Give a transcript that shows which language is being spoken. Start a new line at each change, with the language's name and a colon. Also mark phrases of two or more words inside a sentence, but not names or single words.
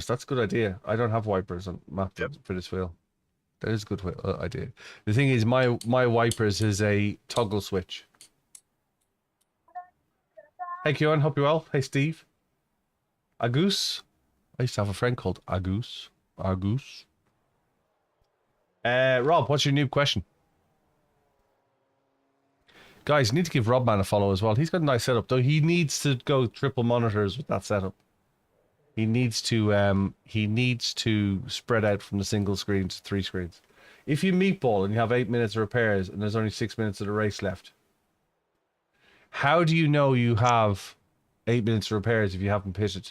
English: That's a good idea. I don't have wipers on mapped for this wheel. That is a good idea. The thing is, my wipers is a toggle switch. Hey, Kieran, hope you're well. Hey, Steve. Agus. I used to have a friend called Agus. Agus. Rob, what's your noob question? Guys, you need to give Robman a follow as well. He's got a nice setup, though. He needs to go triple monitors with that setup. He needs to spread out from the single screen to 3 screens. If you meatball and you have 8 minutes of repairs and there's only 6 minutes of the race left, how do you know you have 8 minutes of repairs if you haven't pitted?